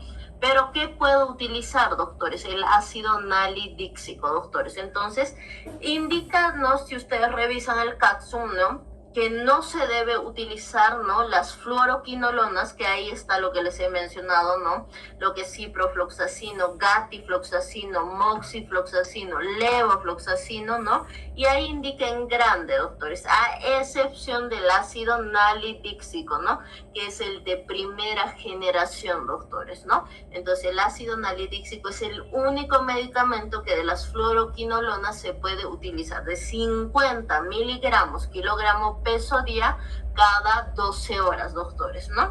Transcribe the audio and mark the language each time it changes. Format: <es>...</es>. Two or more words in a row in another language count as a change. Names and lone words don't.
<es>Pero ¿qué puedo utilizar, doctores? El ácido nalidíxico, doctores. Entonces, indícanos, si ustedes revisan el CATSUM, ¿no?, que no se debe utilizar, ¿no?, las fluoroquinolonas, que ahí está lo que les he mencionado, ¿no?, lo que es ciprofloxacino, gatifloxacino, moxifloxacino, levofloxacino, ¿no? Y ahí indica en grande, doctores, a excepción del ácido nalidíxico, ¿no?, que es el de primera generación, doctores, ¿no? Entonces el ácido nalidíxico es el único medicamento que de las fluoroquinolonas se puede utilizar de 50 miligramos kilogramo peso día cada 12 horas, doctores, ¿no?</es>